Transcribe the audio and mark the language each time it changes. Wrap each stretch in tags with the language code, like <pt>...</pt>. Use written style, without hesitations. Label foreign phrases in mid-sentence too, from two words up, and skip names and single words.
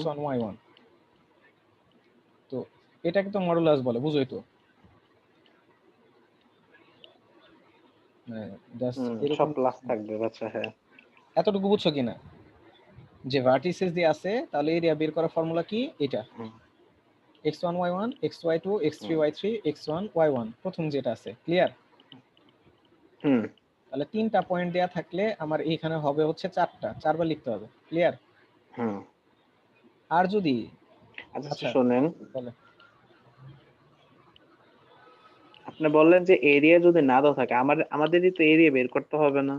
<bn>x1 y1। তো এটাকে তো মডুলাস বলে, বুঝোই তো? জাস্ট হুম, সব এরকম প্লাস থাকবে, আচ্ছা হ্যাঁ। এতটুকু বুঝছো কিনা, যে ভার্টিসেস দিয়ে আছে তাহলে এরিয়া বের করার ফর্মুলা কি এটা, হুম x1 y1 x2 y2 x3 হুম y3 x1 y1, প্রথম যেটা আছে ক্লিয়ার। হুম তাহলে তিনটা পয়েন্ট দেয়া থাকলে আমার এইখানে হবে হচ্ছে চারবার লিখতে হবে, ক্লিয়ার। হুম। আর যদি আচ্ছা আচ্ছা শোনেন, বলে, আপনি বললেন যে এরিয়া যদি না দেওয়া থাকে, আমাদেরই তো এরিয়া বের করতে হবে না?</bn>